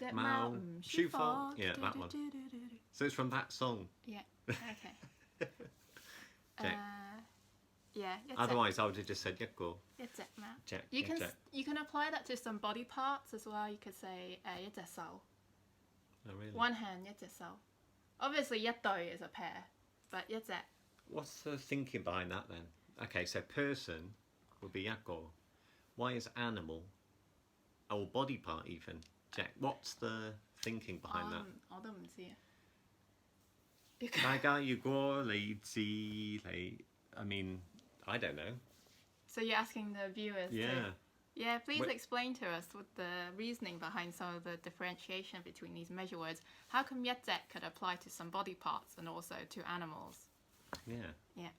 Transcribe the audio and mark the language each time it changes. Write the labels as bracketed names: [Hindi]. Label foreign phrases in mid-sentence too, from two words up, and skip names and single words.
[English] Mao, Shu Fo. Yeah, that one. So it's from that song. Yeah. Okay. Jet. Yeah. Otherwise, I would have just said yakko. Jet. You can apply that to some body parts as well. You could say [Cantonese] 一隻手. [English] Oh, really? One hand, [Cantonese] 一隻手. [English] Obviously, [Cantonese] 一對 [English] is a pair, but [Cantonese] 一隻. [English] What's the thinking behind that then? Okay, so person would be yakko. Why is animal, or body part even, Jack? What's the thinking behind that? [Cantonese] 我都唔知啊。大家如果你知你 [English] I mean, I don't know. So you're asking the viewers to... please explain to us what the reasoning behind some of the differentiation between these measure words. How come [Cantonese] 一隻 [English] could apply to some body parts and also to animals? Yeah. Yeah.